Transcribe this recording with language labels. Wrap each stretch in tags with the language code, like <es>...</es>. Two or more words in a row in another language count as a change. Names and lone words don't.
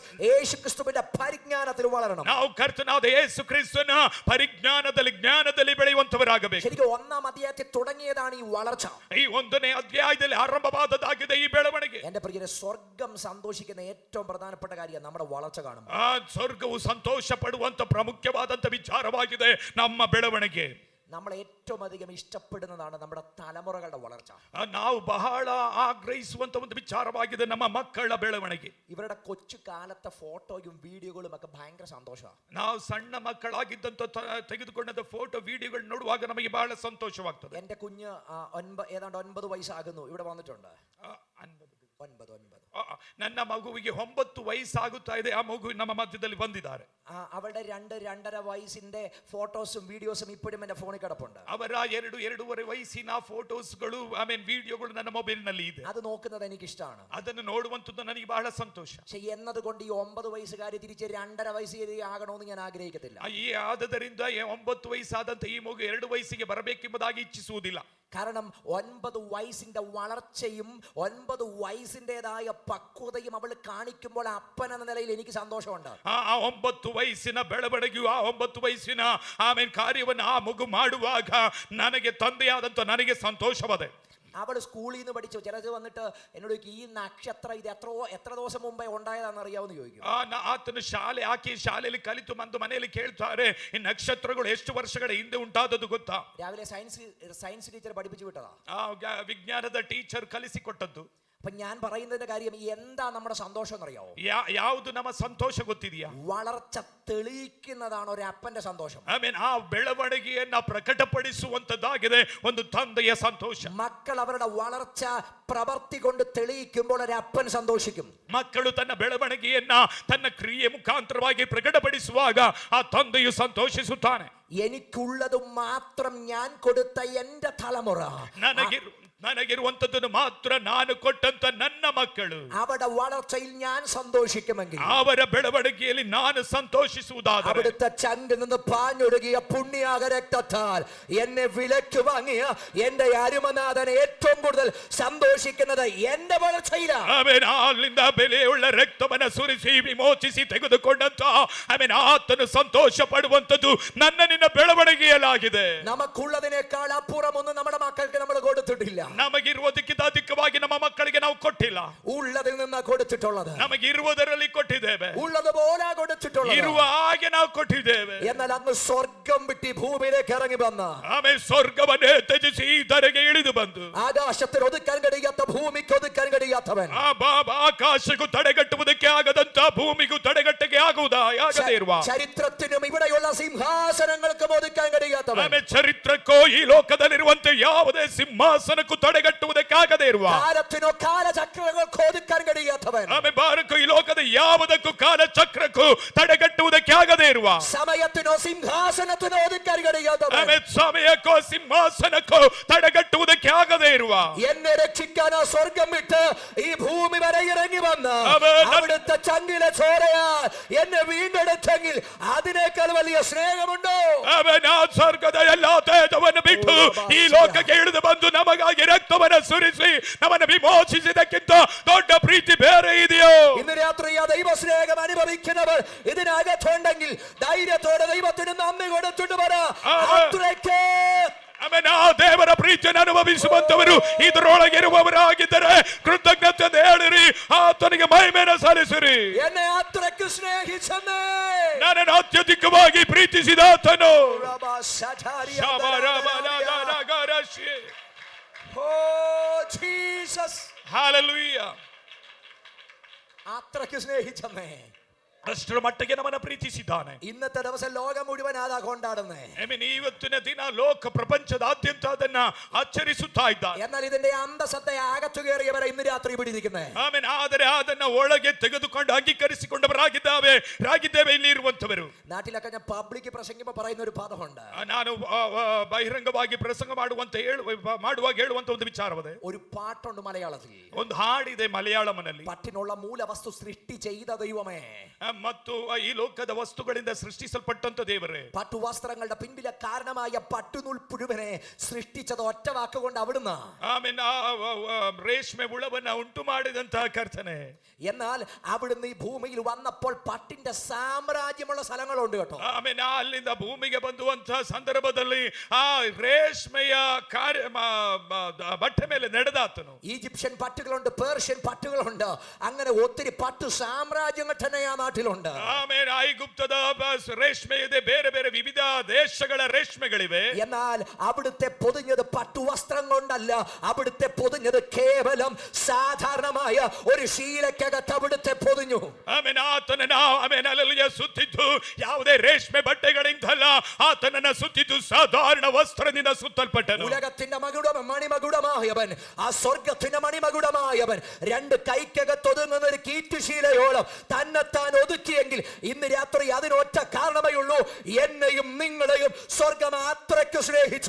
<ml>യേശു ക്രിസ്തുവിന്റെ പരിജ്ഞാനത്തിൽ വളരണം.</ml> <kn>ನಾವು ಕರ್ತನಾದ ಯೇಸು ಕ್ರಿಸ್ತನ ಪರಿಜ್ಞಾನದಲ್ಲಿ ಜ್ಞಾನದಲ್ಲಿ ಬೆಳೆಯುವಂತವರಾಗಬೇಕು.</kn> <ml>ശരിക്കും 1ാം അധ്യായത്തിൽ തുടങ്ങിയതാണ് ഈ വളർച്ച.</ml> <kn>ಈ 1ನೇ ಅಧ್ಯಾಯದಲ್ಲಿ ಆರಂಭವಾದದ್ದಾಗಿದೆ ಈ ಬೆಳವಣಿಗೆ.</kn> <ml>എന്റെ പ്രിയരെ, സ്വർഗ്ഗം സന്തോഷിക്കുന്ന ഏറ്റവും പ്രധാനപ്പെട്ട കാര്യം നമ്മുടെ വളർച്ച കാണുമ്പോൾ.</ml> <kn>ಸ್ವರ್ಗವು ಸಂತೋಷ ಪಡುವಂತ ಪ್ರಮುಖವಾದಂತ ವಿಚಾರವಾಗಿದೆ ನಮ್ಮ ಬೆಳವಣಿಗೆ.</kn> <ml>നമ്മൾ ഏറ്റവും അധികം ഇഷ്ടപ്പെടുന്നതാണ് നമ്മുടെ തലമുറകളുടെ വളർച്ച.</ml> <kn>ನಾವು ಬಹಳ ಆಗ್ರಹಿಸುವಂತ ಒಂದು ವಿಚಾರವಾಗಿದೆ ನಮ್ಮ ಮಕ್ಕಳ ಬೆಳವಣಿಗೆ.</kn> <ml>ഇവരുടെ കൊച്ചു കാലത്തെ ഫോട്ടോയും വീഡിയോകളും ഒക്കെ ഭയങ്കര സന്തോഷമാണ്.</ml> <kn>ನಾವು ಸಣ್ಣ ಮಕ್ಕಳಾಗಿದ್ದಂತ ತೆಗೆದುಕೊಂಡ ಫೋಟೋ ವಿಡಿಯೋಗಳು ನೋಡುವಾಗ ನಮಗೆ ಬಹಳ ಸಂತೋಷವಾಗ್ತದೆ.</kn> <ml>എന്റെ കുഞ്ഞ് ഏതാണ്ട് 9 വയസ്സാകുന്നു, ഇവിടെ വന്നിട്ടുണ്ട്. 9.</ml> <kn>ನನ್ನ ಮಗುವಿಗೆ 9 ವಯಸ್ಸಾಗುತ್ತಾ ಇದೆ. ಆ ಮಗು ನಮ್ಮ ಮಧ್ಯದಲ್ಲಿ ಬಂದಿದ್ದಾರೆ.</kn> <ml>അവളുടെ 2-2.5 വയസ്സിന്റെ ഫോട്ടോസും വീഡിയോസും ഇപ്പോഴും എന്റെ ഫോണിൽ കിടപ്പുണ്ട്.</ml> <kn>ಅವರ 2-2.5 ವಯಸ್ಸಿನ ಫೋಟೋಸ್ಗಳು ವಿಡಿಯೋಗಳು ನನ್ನ ಮೊಬೈಲ್ ನಲ್ಲಿ ಇದೆ.</kn> <ml>അത് നോക്കുന്നത് എനിക്ക് ഇഷ്ടമാണ്.</ml> <kn>ಅದನ್ನು ನೋಡುವಂತದ್ದು ನನಗೆ ಬಹಳ ಸಂತೋಷ.</kn> <ml>എന്നതുകൊണ്ട് ഈ 9 വയസ്സുകാരി തിരിച്ച് 2.5 വയസ്സ് ആകണമെന്ന് ഞാൻ ആഗ്രഹിക്കത്തില്ല.</ml> <kn>ಈ ಆದದರಿಂದ 9 ವಯಸ್ಸಾದಂತ ಈ ಮಗು 2 ವಯಸ್ಸಿಗೆ ಬರಬೇಕೆಂಬುದಾಗಿ ಇಚ್ಛಿಸುವುದಿಲ್ಲ.</kn> <ml>കാരണം 9 വയസ്സിന്റെ വളർച്ചയും 9 വയസ്സിന്റേതായ പക്വതയും അവൾ കാണിക്കുമ്പോൾ അപ്പൻ എന്ന നിലയിൽ എനിക്ക് സന്തോഷമുണ്ട്.</ml> <kn>9 ವಯಸ್ಸಿನ ಬೆಳವಣಿಗೆಯು 9 ವಯಸ್ಸಿನ ಕಾರ್ಯವನ್ನು ಆ ಮಗು ಮಾಡುವಾಗ ನನಗೆ ತಂದೆಯಾದಂತ ನನಗೆ ಸಂತೋಷವದೆ.</kn> <ml>അവൾ സ്കൂളിൽ നിന്ന് പഠിച്ചു. ചിലത് വന്നിട്ട് എന്നോട് ചോദിക്കും, ഈ നക്ഷത്രം ഇത് എത്ര ദിവസം മുമ്പേ ഉണ്ടായതാണെന്ന് അറിയാമെന്ന് ചോദിക്കും.</ml> <kn>ಆತನು ಶಾಲೆಯಲ್ಲಿ ಕಲಿತು ಬಂದು ಮನೆಯಲ್ಲಿ ಕೇಳ್ತಾರೆ, ಈ ನಕ್ಷತ್ರಗಳು ಎಷ್ಟು ವರ್ಷಗಳ ಹಿಂದೆ ಉಂಟಾದದ್ದು ಗೊತ್ತಾ?</kn> <ml>രാവിലെ സയൻസ് ടീച്ചർ പഠിപ്പിച്ചു വിട്ടതാ.</ml> <kn>ವಿಜ್ಞಾನದ ಟೀಚರ್ ಕಲಿಸಿಕೊಟ್ಟದ್ದು.</kn> <ml>അപ്പൊ ഞാൻ പറയുന്നതിന്റെ കാര്യം എന്താ നമ്മുടെ സന്തോഷം എന്നറിയാവോ?</ml> <kn>ಯಾವುದು ನಮ್ಮ ಸಂತೋಷ ಗೊತ್ತಿದೆಯಾ?</kn> <ml>വളർച്ച തെളിയിക്കുന്നതാണ് ഒരു അപ്പന്റെ സന്തോഷം.</ml> <kn>ಆ ಬೆಳವಣಿಗೆಯನ್ನ ಪ್ರಕಟಪಡಿಸುವಂತದ್ದಾಗಿದೆ ಒಂದು ತಂದೆಯ ಸಂತೋಷ.</kn> <ml>മക്കൾ അവരുടെ വളർച്ച പ്രവൃത്തി കൊണ്ട് തെളിയിക്കുമ്പോൾ ഒരു അപ്പൻ സന്തോഷിക്കും.</ml> <kn>ಮಕ್ಕಳು ತನ್ನ ಬೆಳವಣಿಗೆಯನ್ನ ತನ್ನ ಕ್ರಿಯೆ ಮುಖಾಂತರವಾಗಿ ಪ್ರಕಟಪಡಿಸುವಾಗ ಆ ತಂದೆಯು ಸಂತೋಷಿಸುತ್ತಾನೆ.</kn> <ml>എനിക്കുള്ളത് മാത്രം ഞാൻ കൊടുത്ത എന്റെ തലമുറ,</ml> <kn>ನನಗಿರುವಂತದ್ದನ್ನು ಮಾತ್ರ ನಾನು ಕೊಟ್ಟಂತ ನನ್ನ ಮಕ್ಕಳು,</kn> <ml>അവരുടെ വളർച്ചയിൽ ഞാൻ സന്തോഷിക്കുമെങ്കിൽ,</ml> <kn>ಅವರ ಬೆಳವಣಿಗೆಯಲ್ಲಿ ನಾನು ಸಂತೋಷಿಸುವುದಾದರೆ,</kn> <ml>അവിടുത്തെ ചങ്കിൽ നിന്ന് പാഞ്ഞൊഴുകിയ പുണ്യാക രക്തത്താൽ എന്നെ വിലക്ക് വാങ്ങിയ എന്റെ അരുമനാഥൻ ഏറ്റവും കൂടുതൽ സന്തോഷിക്കുന്നത് എന്റെ വളർച്ചയിലാണ്.</ml> <kn>ಅಲ್ಲಿಂದ ಬೆಲೆಯುಳ್ಳ ರಕ್ತವನ್ನು ಸುರಿಸಿ ವಿಮೋಚಿಸಿ ತೆಗೆದುಕೊಂಡಂತ ಆತನು ಸಂತೋಷ ಪಡುವಂತದ್ದು ನನ್ನ ನಿನ್ನ ಬೆಳವಣಿಗೆಯಲ್ಲಾಗಿದೆ.</kn> <ml>നമുക്കുള്ളതിനേക്കാൾ അപ്പുറമൊന്നും നമ്മുടെ മക്കൾക്ക് നമ്മൾ കൊടുത്തിട്ടില്ല.</ml> <kn>ನಮಗಿರುವುದಕ್ಕಿಂತ ಅಧಿಕವಾಗಿ ನಮ್ಮ ಮಕ್ಕಳಿಗೆ ನಾವು ಕೊಟ್ಟಿಲ್ಲ.</kn> <ml>ഉള്ളതിൽ നിന്ന് കൊടുത്തിട്ടുള്ളത്,</ml> <kn>ನಮಗಿರುವುದರಲ್ಲಿ ಕೊಟ್ಟಿದ್ದೇವೆ.</kn> <ml>ഉള്ളതുപോലെ കൊടുത്തിട്ടുള്ളത്,</ml> <kn>ಇರುವ ಹಾಗೆ ನಾವು ಕೊಟ್ಟಿದ್ದೇವೆ.</kn> <ml>എന്നാൽ ಅന്ന് സ്വർഗം വിട്ട് ഭൂമിയിലേക്ക് ഇറങ്ങി വന്ന,</ml> <kn>ಸ್ವರ್ಗವನ್ನೇ ತ್ಯಜಿಸಿ ಇದರಿಗೆ ಇಳಿದು ಬಂದು,</kn> <ml>ആകാശത്തിൽ ഒതുക്കാൻ കഴിയാത്ത ഭൂമിക്ക് ഒതുക്കാൻ കഴിയാത്തവൻ,</ml> <kn>ಆಕಾಶಕ್ಕೂ ತಡೆಗಟ್ಟುವುದಕ್ಕೆ ಆಗದಂತ ಭೂಮಿಗೂ ತಡೆಗಟ್ಟಕ್ಕೆ ಆಗುವುದಾ ಆಗದೇ ಇರುವ,</kn> <ml>ചരിത്രത്തിനും ഇവിടെയുള്ള സിംഹാസനങ്ങൾക്കും ഒതുക്കാൻ കഴിയാത്തവൻ,</ml> <kn>ಆಮೇಲೆ ಚರಿತ್ರಕ್ಕೋ ಈ ಲೋಕದಲ್ಲಿರುವಂತೆ ಯಾವುದೇ ಸಿಂಹಾಸನಕ್ಕೂ ತಡೆಗಟ್ಟುವುದಕ್ಕಾಗದೇ ಇರುವ,</kn> <ml>കാലത്തിനോ കാലചക്രങ്ങൾക്കോ ഒതുക്കാൻ കഴിയാത്തവൻ,</ml> <kn>ಆಮೇಲೆ ಭಾರಕ್ಕೂ ಈ ಲೋಕದ ಯಾವುದಕ್ಕೂ ಕಾಲಚಕ್ರಕ್ಕೂ ತಡೆಗಟ್ಟುವುದಕ್ಕೆ ಆಗದೇ ಇರುವ,</kn> <ml>സമയത്തിനോ സിംഹാസനത്തിനോ ഒതുക്കാൻ കഴിയാത്തവൻ,</ml> <kn>ಆಮೇಲೆ ಸಮಯಕ್ಕೋ ಸಿಂಹಾಸನಕ್ಕೋ ತಡೆಗಟ್ಟುವುದಕ್ಕೆ ಆಗದೇ ಇರುವ,</kn> <ml>എന്നെ രക്ഷിക്കാൻ ആ സ്വർഗം വിട്ട് ഈ ഭൂമി വരെ ഇറങ്ങി വന്ന് അവിടുത്തെ ചങ്കിലെ ചോരയാ എന്നെ വീണ്ടെടുത്തെങ്കിൽ അതിനേക്കാൾ വലിയ സ്നേഹമുണ്ടോ?</ml> <kn>ಅವನ ಸ್ವರ್ಗದ ಎಲ್ಲಾ ತೇಜವನ್ನು ಬಿಟ್ಟು ಈ ಲೋಕಕ್ಕೆ ಇಳಿದು ಬಂದು ನಮಗಾಗಿ ರಕ್ತವನ್ನು ಸುರಿಸಿ ನಮ್ಮನ್ನು ವಿಮೋಚಿಸಿದಕ್ಕಿಂತ ದೊಡ್ಡ ಪ್ರೀತಿ ಬೇರೆ ಇದೆಯೋ?</kn> <ml>ഇന്ന് രാത്രി ആ ദൈവ സ്നേഹം അനുഭവിക്കുന്നവർ ഇതിനകത്തുണ്ടെങ്കിൽ ധൈര്യത്തോടെ ദൈവത്തിന് നന്ദി കൊടുത്തിട്ട് പറ, അത്രയ്ക്ക്</ml> <kn>ಆಮೇಲೆ ಆ ದೇವರ ಪ್ರೀತಿಯನ್ನು ಅನುಭವಿಸುವಂತವರು ಇದರೊಳಗಿರುವವರಾಗಿದ್ದರೆ ಕೃತಜ್ಞತೆ ಹೇಳಿರಿ, ಆತನಿಗೆ ಮಹಿಮೆಯನ್ನು ಸಲ್ಲಿಸಿರಿ.</kn> <ml>എന്നെ അത്രയ്ക്ക് സ്നേഹിച്ചെന്നേ,</ml> <kn>ನನ್ನನ್ನು ಅತ್ಯಧಿಕವಾಗಿ ಪ್ರೀತಿಸಿದ ಆತನು.</kn> <ml>ഓ ജീസസ്,</ml> <kn>ಹಲ್ಲೆಲೂಯಾ.</kn> <ml>അത്രയ്ക്ക് സ്നേഹിച്ചെന്നേ,</ml> <kn>ಅಷ್ಟರ ಮಟ್ಟಿಗೆ ನಮ್ಮನ್ನು ಪ್ರೀತಿಸಿದ್ದಾನೆ.</kn> <ml>ഇന്നത്തെ ദിവസം ലോകം മുഴുവൻ അതാ കൊണ്ടാടുന്നേ.</ml> <kn>ಇವತ್ತಿನ ದಿನ ಲೋಕ ಪ್ರಪಂಚದಾದ್ಯಂತ ಅದನ್ನ ಆಚರಿಸುತ್ತಾ ಇದ್ದಾರೆ.</kn> <ml>എന്നാൽ ഇതിന്റെ അന്തസത്തെ അകത്തു കയറിയവരെ ഇന്ന് രാത്രി പിടിയിരിക്കുന്നേ.</ml> <kn>ಆಮೆನ್. ಆದರೆ ಅದನ್ನ ಒಳಗೆ ತೆಗೆದುಕೊಂಡು ಅಂಗೀಕರಿಸಿಕೊಂಡವರಾಗಿದ್ದೇವೆ ಇಲ್ಲಿ ಇರುವಂತವರು.</kn> <ml>നാട്ടിലൊക്കെ ഞാൻ പബ്ലിക് പ്രസംഗിക്കുമ്പോൾ പറയുന്ന ഒരു പദമുണ്ട്.</ml> <kn>ನಾನು ಬಹಿರಂಗವಾಗಿ ಪ್ರಸಂಗ ಮಾಡುವಾಗ ಹೇಳುವಂತ ಒಂದು ವಿಚಾರವಿದೆ.</kn> <ml>ഒരു പാട്ടുണ്ട് മലയാളത്തിൽ,</ml> <kn>ಒಂದು ಹಾಡಿದೆ ಮಲಯಾಳಂನಲ್ಲಿ.</kn> <ml>പട്ടിനുള്ള മൂലവസ്തു സൃഷ്ടി ചെയ്ത ദൈവമേ,</ml> <kn>ಮತ್ತು ಈ ಲೋಕದ ವಸ್ತುಗಳಿಂದ ಸೃಷ್ಟಿಸಲ್ಪಟ್ಟಂತ ದೇವರೇ,</kn> <ml>പട്ടുവസ്ത്രങ്ങളുടെ പിൻപിലെ കാരണമായ പട്ടുനൂൽ പുഴുവിനെ സൃഷ്ടിച്ചത് ഒറ്റ വാക്കുകൊണ്ട് അവിടുന്ന്.</ml> <kn>ಆಮೇಲೆ ರೇಷ್ಮೆ ಹುಳವನ್ನ ಉಂಟು ಮಾಡಿದಂತಹ ಕರ್ತನೆ.</kn> <ml>എന്നാൽ അവിടുന്ന് ഈ ഭൂമിയിൽ വന്നപ്പോൾ പട്ടിന്റെ സാമ്രാജ്യമുള്ള സ്ഥലങ്ങളുണ്ട് കേട്ടോ.</ml> <kn>ಆಮೇಲೆ ಅಲ್ಲಿಂದ ಭೂಮಿಗೆ ಬಂದುವಂತಹ ಸಂದರ್ಭದಲ್ಲಿ ಆ ರೇಷ್ಮೆಯ ಕಾರ್ಯ ಬಟ್ಟೆ ಮೇಲೆ ನಡೆದಾತನು.</kn> <ml>ഈജിപ്ഷ്യൻ പട്ടുകളുണ്ട്, പേർഷ്യൻ പട്ടുകളുണ്ട്, അങ്ങനെ ഒത്തിരി പട്ടു സാമ്രാജ്യങ്ങൾ തന്നെ ആ നാട്ടിലുണ്ട്.</ml> <kn>ಆಮೇಲೆ ಐಗುಪ್ತದ ರೇಷ್ಮೆ ಇದೆ, ಬೇರೆ ಬೇರೆ ವಿವಿಧ ದೇಶಗಳ ರೇಷ್ಮೆಗಳಿವೆ.</kn> <ml>എന്നാൽ അവിടുത്തെ പൊതിഞ്ഞത് പട്ടുവസ്ത്രം കൊണ്ടല്ല, അവിടുത്തെ പൊതിഞ്ഞത് കേവലം സാധാരണമായ ഒരു ശീലക്കകത്ത് അവിടുത്തെ പൊതിഞ്ഞു.</ml> <kn>ಆಮೇಲೆ ಆತನನ್ನ ಅಲ್ಲೆಲೂಯಾ ಸುತ್ತಿದ್ದು ಯಾವುದೇ ರೇಷ್ಮೆ ಬಟ್ಟೆಗಳಿಂದಲ್ಲ, ಆತನನ್ನ ಸುತ್ತಿದ್ದು ಸಾಧಾರಣ ವಸ್ತ್ರದಿಂದ ಸುತ್ತಲ್ಪಟ್ಟನು.</kn> <ml>ഉലകത്തിന്റെ മണിമകുടമായവൻ, ആ സ്വർഗത്തിന്റെ മണിമകുടമായവൻ രണ്ട് കൈക്കകത്ത് ഒതുങ്ങുന്ന ഒരു കീറ്റുശീലയോളം തന്നെത്താൻ ഒതുക്കിയെങ്കിൽ ഇന്ന് രാത്രി അതിനൊറ്റ കാരണമേ ഉള്ളൂ, എന്നെയും നിങ്ങളെയും സ്വർഗം അത്രയ്ക്ക് സ്നേഹിച്ചു.</ml>